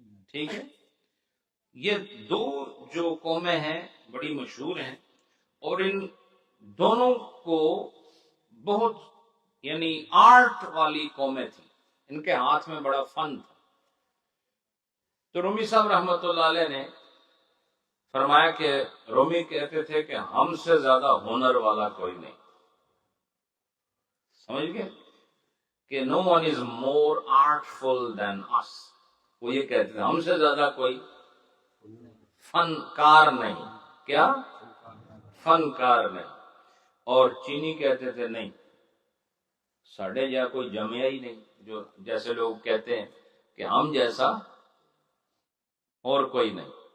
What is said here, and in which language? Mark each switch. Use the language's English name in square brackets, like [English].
[Urdu] ٹھیک ہے؟ یہ 2 جو قومیں ہیں بڑی مشہور ہیں، اور ان دونوں کو بہت یعنی آرٹ والی قومیں تھیں، ان کے ہاتھ میں بڑا فن تھا. تو رومی صاحب رحمت اللہ علیہ نے فرمایا کہ رومی کہتے تھے کہ ہم سے زیادہ ہنر والا کوئی نہیں. سمجھ گئے کہ [English] no one is more artful than us. [Urdu] وہ یہ کہتے تھے ہم سے زیادہ کوئی فنکار نہیں. کیا؟ فنکار نہیں. اور چینی کہتے تھے نہیں، ساڑھے جا کوئی جمعہ ہی نہیں، جو جیسے لوگ کہتے ہیں کہ ہم جیسا اور کوئی نہیں.